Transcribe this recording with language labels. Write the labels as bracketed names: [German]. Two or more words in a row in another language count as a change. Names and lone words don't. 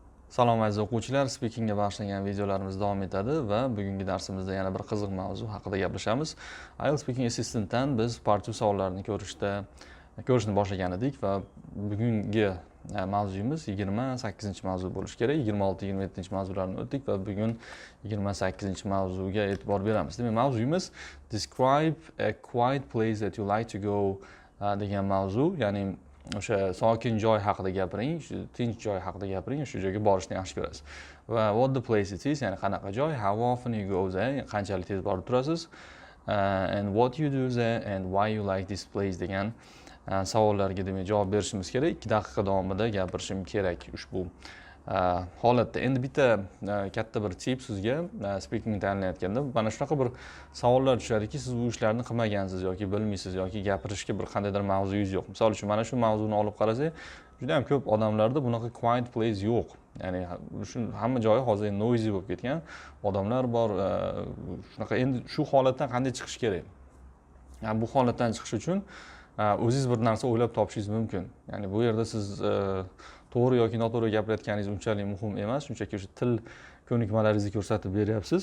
[Uzbek] Salom aziz o'quvchilar, speakingga bag'ishlangan videolarimiz davom etadi va bugungi darsimizda yana bir qiziq mavzu haqida gaplashamiz. Ielts Speaking Assistant'dan biz part 2 savollarini ko'rishni boshlagan edik va bugungi mavzuyimiz 28-mavzu bo'lishi kerak. 26-27-mavzularni o'tdik va bugun 28-mavzuga e'tibor beramiz. Demak, mavzuyimiz [English] describe a quiet place that you like to go [Uzbek] degan mavzu, ya'ni o'sha sokin joy haqida gapiring, tinch joy haqida gapiring, shu joyga borishni yaxshi ko'rasiz. [English] Va what the place it is, [Uzbek] ya'ni qanaqa joy, [English] how often you go there, [Uzbek] qanchalik tez borib turasiz, [English] and what you do there and why you like this place [Uzbek] degan savollarga demak javob berishimiz kerak. 2 daqiqa davomida gapirishim kerak ushbu holatda. Endi bitta katta bir tip sizga speaking tanlayotganda mana shunaqa bir savollar tushadiki, siz bu ishlarni qilmagansiz yoki bilmaysiz yoki gapirishga bir qandaydir mavzuyingiz yo'q. Misol uchun mana shu mavzuni olib qarasak, juda ham ko'p odamlarda bunaqa [English] quiet place [Uzbek] yo'q. Ya'ni shu hamma joyi hozir noisy bo'lib ketgan. Odamlar bor, shunaqa. Endi shu holatdan qanday chiqish kerak? Yani bu holatdan chiqish uchun o'zingiz bir narsa o'ylab topishingiz mumkin. Ya'ni bu yerda siz to'g'ri yoki noto'g'ri gapirayotganingiz unchalik muhim emas, shunchaki o'sha til ko'nikmalaringizni ko'rsatib beryapsiz.